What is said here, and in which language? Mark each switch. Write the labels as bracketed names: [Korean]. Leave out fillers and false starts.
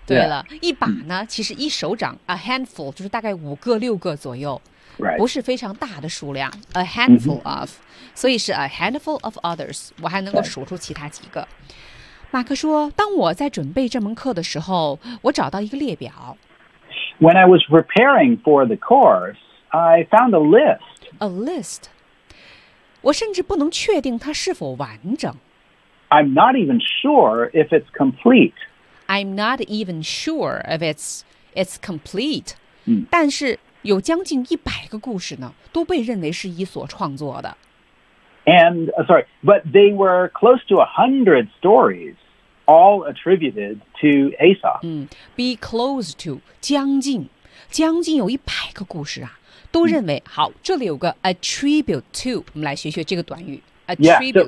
[Chinese] 对了，一把呢，其实一手掌 ，a handful 就是大概五个、六个左右。 [English] Right. [Chinese] 不是非常大的数量 ，a handful of，、mm-hmm. 所以是 [English] a handful of others。 [Chinese] 我还能够数出其他几个。马克说，当我在准备这门课的时候，我找到一个列表。 [English] When I was preparing for the course, I found a list. A list. [Chinese] 我甚至不能确定它是否完整。 [English] I'm not even sure if it's complete. I'm not even sure if it's complete.、 Mm. [Chinese] 但是。有将近一百个故事呢，都被认为是伊索创作的。 [English] And、sorry, but they were close to 100 stories, all attributed to Aesop.、 [Chinese] be close to 将近有一百个故事啊，都认为、好，这里有个 attribute to， 我们来学学这个短语 attribute